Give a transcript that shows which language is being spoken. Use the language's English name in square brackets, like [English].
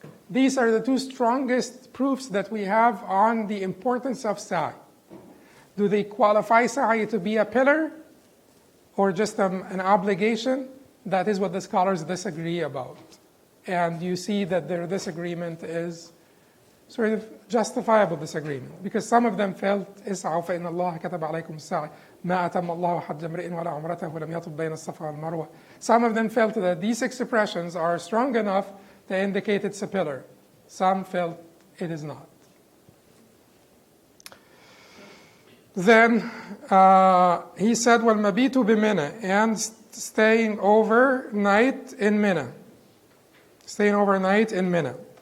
[English] These are the two strongest proofs that we have on the importance of sa'i. Do they qualify sa'i to be a pillar or just an obligation? That is what the scholars disagree about. And you see that their disagreement is sort of justifiable disagreement. [Arabic] Because some of them felt, إِسْعَوْا فَإِنَّ اللَّهَ كَتَبَ عَلَيْكُمُ السَّعِي مَا أَتَمَّ اللَّهُ حَجَّ امْرِئٍ وَلَا عُمْرَتَهُ وَلَمْ يَطُفْ بَيْنَ الصَّفَا وَالْمَرْوَةِ. [English] Some of them felt that these expressions are strong enough to indicate it's a pillar. Some felt it is not. Then he said, [Arabic] وَالْمَبِيتُ بِمِنَى, [English] and staying overnight in Mina. Staying overnight in Mina.